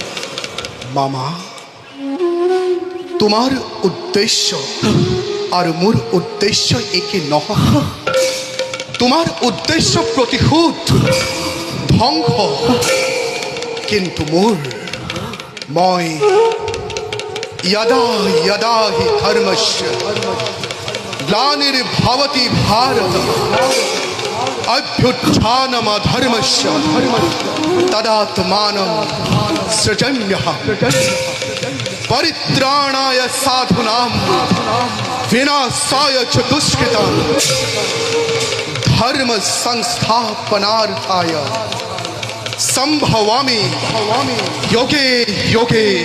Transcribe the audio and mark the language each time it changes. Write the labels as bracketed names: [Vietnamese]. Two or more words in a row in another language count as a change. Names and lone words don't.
[Assamese] মামা, তোমাৰ উদ্দেশ্য আৰু মোৰ উদ্দেশ্য একে নহয়। তোমাৰ উদ্দেশ্য প্ৰতিশোধ, ধ্বংস কিন্তু মই [Sanskrit] यदा यदा हि धर्मस्य ग्लानिर्भवति भारत अभ्युत्थानमधर्मस्य तदात्मानं सृजन्यः परित्राणाय साधूनां विनाशाय च दुष्कृतां धर्म संस्थापनार्थाय संभवामि योगे योगे